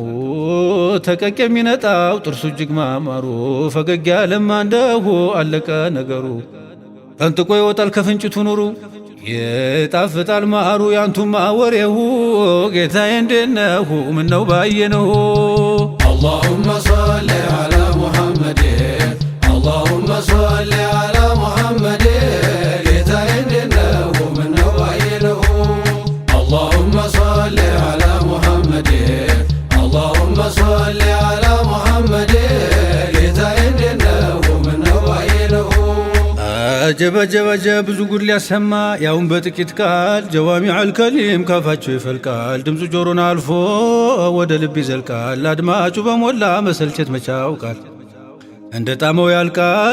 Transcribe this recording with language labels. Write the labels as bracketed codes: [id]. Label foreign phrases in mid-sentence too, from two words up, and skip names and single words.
[am] ተቀቅ የሚነጣው ጥርሱ እጅግ ማማሩ ፈገግ ያለማ እንደሁ አለቀ ነገሩ ፈንጥቆ ይወጣል ከፍንጭቱ ኑሩ ይጣፍጣል ማሩ ያንቱማ ወሬሁ ጌታዬ እንዴት ነህ ምነው ባየነው [ar] اللهم صل على محمد اللهم صل على محمد [am] ጌታዬ እንዴት ነህ ምነው ባየነው [ar] اللهم صل على محمد اللهم صل على محمد [am] ጌታዬ እንዴት ነህ ምነው ባየነው አጀብ አጀብ አጀብ ብዙ ጉድ ሊያሰማ ያውን በጥቂት ቃል [ar] جوامع الكلم [am] ካፋቸው ይፈልቃል ድምፁ ጆሮን አልፎ ወደ ልብ ይዘልቃል አድማጩ በሞላ መሰልቸት መቻውቃል እንደ ጣመው ያልቃል